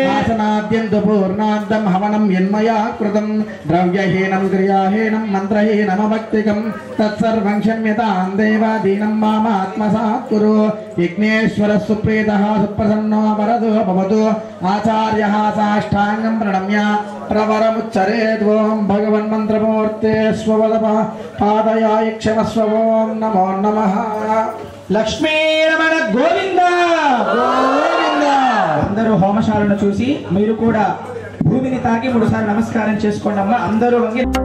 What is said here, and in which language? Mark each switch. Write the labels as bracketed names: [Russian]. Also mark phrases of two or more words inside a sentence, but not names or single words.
[Sanskrit] आसनाद्यन्तु पूर्णान्तं हवनं यन्मया कृतं द्रव्यहीनं क्रियाहीनं मन्त्रहीनमभक्तिकं तत्सर्वं क्षम्यतां देवादीनं मामात्मसात् कुरु विघ्नेश्वरः सुप्रीतः सुप्रसन्नो वरदो भवतु आचार्यः साष्टाङ्गं प्रणम्य प्रवरमुच्चरेत् ॐ भगवन्मन्त्रमूर्ते स्ववदपः पादयाय क्षमस्व ॐ नमो नमः [Telugu] లక్ష్మీరమణ గోవింద గోవింద. అందరూ హోమశాలను చూసి మీరు కూడా భూమిని తాకి 3 సార్లు నమస్కారం చేసుకోండి అమ్మా. అందరూ వంగి